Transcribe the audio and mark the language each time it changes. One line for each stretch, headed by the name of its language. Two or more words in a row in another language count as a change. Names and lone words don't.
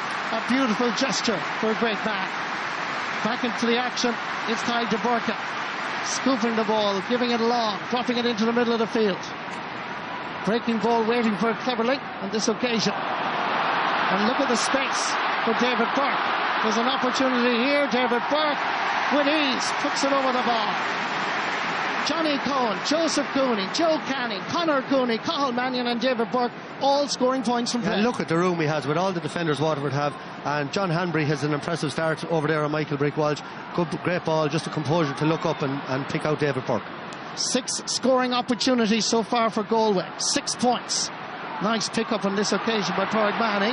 English: A beautiful gesture for a great man. Back into the action, it's Ty de Burka, scooping the ball, giving it along, dropping it into the middle of the field. Breaking ball, waiting for it cleverly on this occasion. And look at the space for David Burke. There's an opportunity here. David Burke with ease puts it over the bar. Johnny Cohen, Joseph Cooney, Joe Canning, Conor Cooney, Cathal Mannion and David Burke all scoring points from play. Yeah, look at the room he has with all the defenders Waterford have. And John Hanbury has an impressive start over there on Michael Brick Walsh. Good, great ball, just a composure to look up and pick out David Burke. 6 scoring opportunities so far for Galway. 6 points. Nice pick up on this occasion by Pádraig Mannion.